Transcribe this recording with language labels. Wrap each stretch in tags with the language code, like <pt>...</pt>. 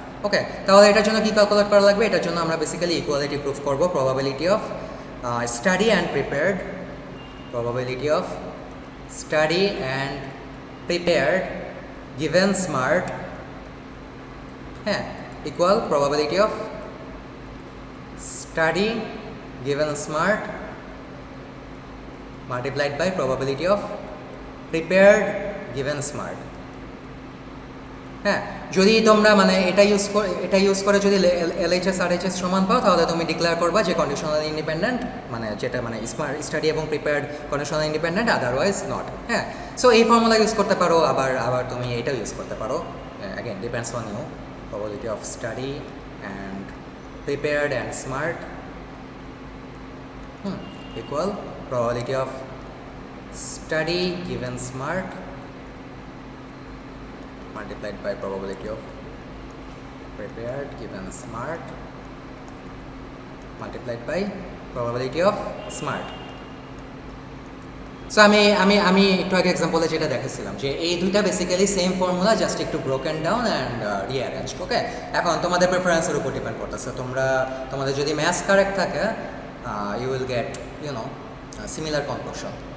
<bn>ওকে, তাহলে এটার জন্য কি ক্যালকুলেট করা লাগবে, এটার জন্য আমরা বেসিক্যালি ইকুয়ালিটি প্রুফ করব,</bn> <en>Probability of study and prepared, probability of study and prepared given smart, হ্যাঁ, equal probability of study given smart multiplied by probability of prepared given smart.</en> <bn>হ্যাঁ, যদি তোমরা মানে এটা ইউজ করে যদি LHS RHS সমান পাও, তাহলে তুমি ডিক্লেয়ার করবা যে কন্ডিশনাল ইন্ডিপেন্ডেন্ট, মানে যেটা মানে স্টাডি এবং prepared conditional independent, otherwise not.</bn> <en>হ্যাঁ,</en> <bn>সো এই ফর্মুলা ইউজ করতে পারো,</bn> <en>আবার তুমি এটাও ইউজ করতে পারো, again depends on you, probability of study and prepared and smart equal probability of study given smart multiplied by probability of prepared given smart multiplied by probability of smart.</en> <bn>So আমি একটু আগে এক্সাম্পলে যেটা দেখাচ্ছিলাম যে এই দুইটা বেসিক্যালি সেম ফর্মুলা, জাস্ট একটু</bn> <en>Broken down and rearrange.</en> <bn>ওকে, এখন তোমাদের প্রেফারেন্সের উপর ডিপেন্ড করতেছে, তোমাদের যদি ম্যাথস কারেক্ট থাকে</bn> <en>You will get similar conclusion.</en>